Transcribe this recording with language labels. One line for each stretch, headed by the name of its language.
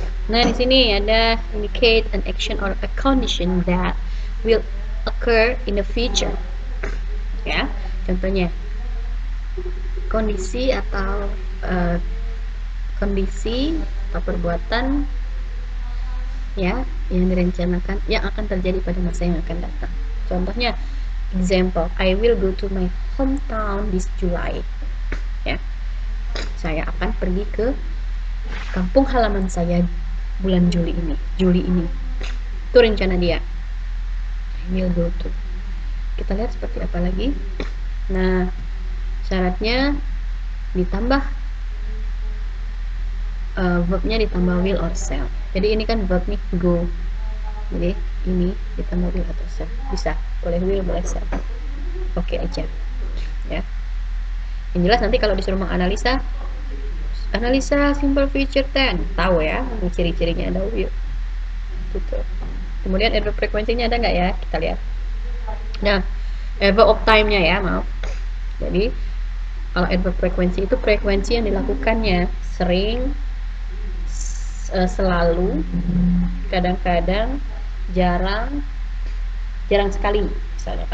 Indonesian: Nah di sini ada
English: indicate an action or a condition that will occur in the future, ya.
Indonesian: Contohnya kondisi atau kondisi atau perbuatan ya yang direncanakan yang akan terjadi pada masa yang akan datang. Contohnya,
English: example, I will go to my hometown this July.
Indonesian: Ya, saya akan pergi ke kampung halaman saya bulan Juli ini. Itu rencana dia.
English: I will go to.
Indonesian: Kita lihat seperti apa lagi. Nah, syaratnya ditambah verbnya ditambah will or shall. Jadi ini kan verb nih, go. Jadi ini ditambah will atau shall. Bisa, boleh will, boleh shall. Oke aja. Ya. Yang jelas nanti kalau disuruh menganalisa, analisa simple future tense, tahu ya, ciri-cirinya ada will. Gitu. Kemudian adverb frekuensinya ada nggak ya? Kita lihat. Nah, adverb of time-nya ya, maaf. Jadi kalau adverb frekuensi itu frekuensi yang dilakukannya, sering, selalu, kadang-kadang, jarang sekali misalnya.